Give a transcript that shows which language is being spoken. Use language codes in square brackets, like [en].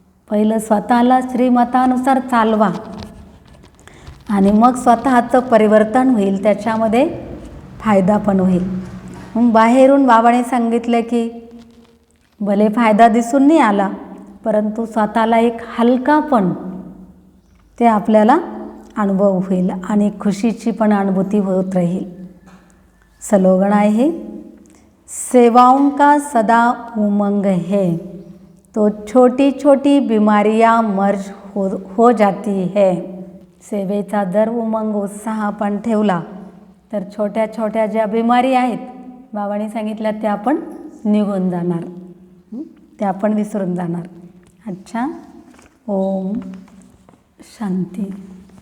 [mr] पहिलं स्वतःला श्रीमतानुसार चालवा आणि मग स्वतःचं परिवर्तन होईल, त्याच्यामध्ये फायदा पण होईल. मग बाहेरून बाबाने सांगितलं की भले फायदा दिसून नाही आला, परंतु स्वतःला एक हलकापण ते आपल्याला अनुभव होईल आणि खुशीची पण अनुभूती होत राहील. स्लोगन आहे, [hi] सेवाओं का सदा उमंग है तो छोटी छोटी बीमारियां मर्ज हो जाती है. [mr] सेवेचा जर उमंग उत्साह आपण ठेवला तर छोट्या छोट्या ज्या बिमारी आहेत बाबांनी सांगितल्या त्या आपण निघून जाणार, त्या आपण विसरून जाणार. अच्छा, ओम शांती.